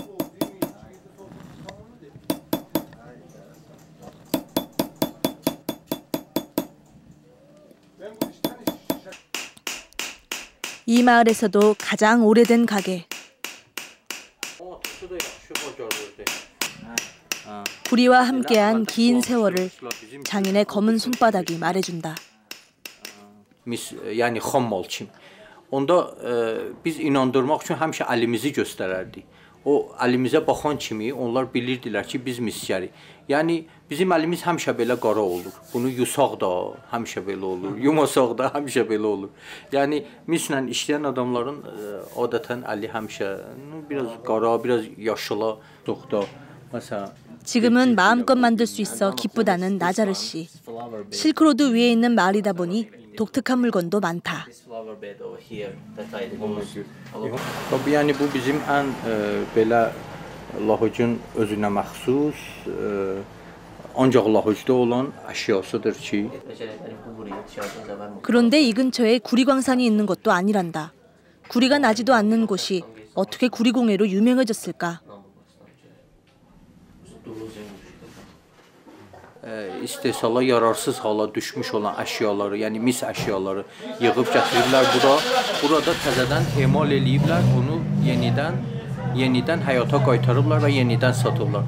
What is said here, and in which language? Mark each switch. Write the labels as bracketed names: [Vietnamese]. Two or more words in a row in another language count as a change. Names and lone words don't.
[Korean] 이 마을에서도 가장 오래된 가게. 구리와 함께한 긴 세월을 장인의 검은 손바닥이 말해준다. [Azerbaijani] Yani xam malçım. Onda biz inandırmaq üçün həmişə əlimizi göstərərdik. O əlimizə baxan kimi onlar bilirdilər ki, biz misyərik. Yəni bizim əlimiz həmişə belə qara olur. Bunu yusaq da həmişə belə olur, yumasaq da həmişə belə olur. Yəni mislə işləyən adamların adətən əli həmişə biraz qara, biraz yaşıla, doktor. Məsələn [Korean] 지금은 마음껏 만들 수 있어 기쁘다는 나자르 씨. 실크로드 위에 있는 마을이다 보니 독특한 물건도 많다. [Azerbaijani] Yəni bu bizim ən belə Lahucun özünə məxsus, ancaq Lahucda olan əşyasıdır ki. [Korean] 그런데 이 근처에 구리광산이 있는 것도 아니란다. 구리가 나지도 않는 곳이 어떻게 구리공예로 유명해졌을까? [Azerbaijani] İstehsala yararsız hala düşmüş olan əşyaları, yəni mis əşyaları yığıb gətirirlər bura. Burada təzədən emal eləyiblər, onu yenidən həyata qaytarırlar və yenidən satırlar.